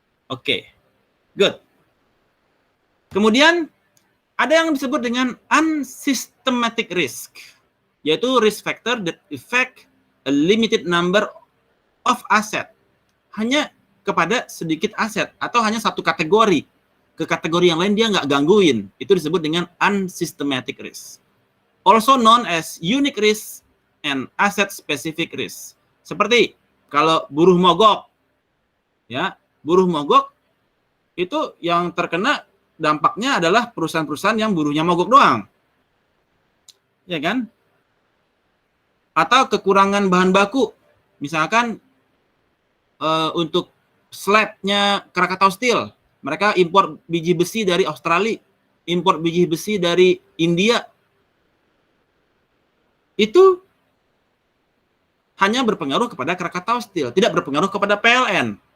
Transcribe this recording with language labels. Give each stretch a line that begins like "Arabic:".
Indonesian: Oke, good. Kemudian ada yang disebut dengan unsystematic risk, yaitu
English: risk factor that affect a limited number of asset,
Indonesian: hanya kepada sedikit aset atau hanya satu kategori. Ke kategori yang lain dia nggak gangguin. Itu disebut dengan unsystematic risk.
English: Also known as unique risk and asset specific risk.
Indonesian: Seperti kalau buruh mogok, ya, buruh mogok itu yang terkena dampaknya adalah perusahaan-perusahaan yang buruhnya mogok doang, ya kan? Atau kekurangan bahan baku, misalkan untuk slabnya Krakatau Steel, mereka impor biji besi dari Australia, impor biji besi dari India, itu hanya berpengaruh kepada Krakatau Steel, tidak berpengaruh kepada PLN.